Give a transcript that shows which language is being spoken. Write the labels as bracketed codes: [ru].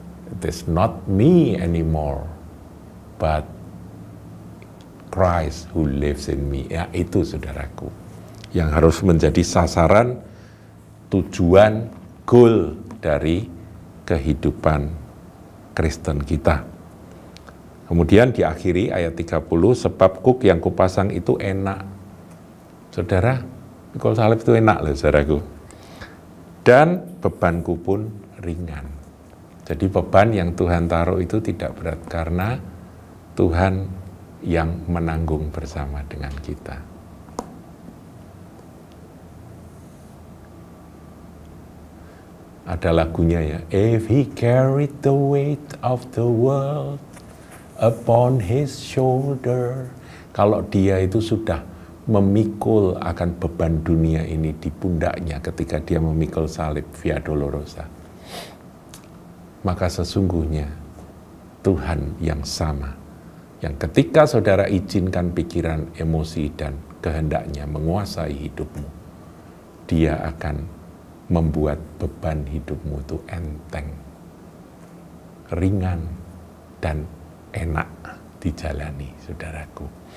[en] It is not me anymore, but Christ who lives in me. [id] Ya, itu saudaraku, yang harus menjadi sasaran, tujuan, goal dari kehidupan Kristen kita. Kemudian diakhiri ayat 30, sebab kuk yang kupasang itu enak. Saudara, pikul salib itu enak loh, saudaraku. Dan bebanku pun ringan. Jadi beban yang Tuhan taruh itu tidak berat, karena Tuhan yang menanggung bersama dengan kita. Ada lagunya ya, [en] if he carried the weight of the world upon his shoulder. [id] Kalau dia itu sudah memikul akan beban dunia ini di pundaknya ketika dia memikul salib Via Dolorosa, maka sesungguhnya Tuhan yang sama, yang ketika saudara izinkan pikiran, emosi, dan kehendaknya menguasai hidupmu, Dia akan membuat beban hidupmu itu enteng, ringan, dan enak dijalani, saudaraku.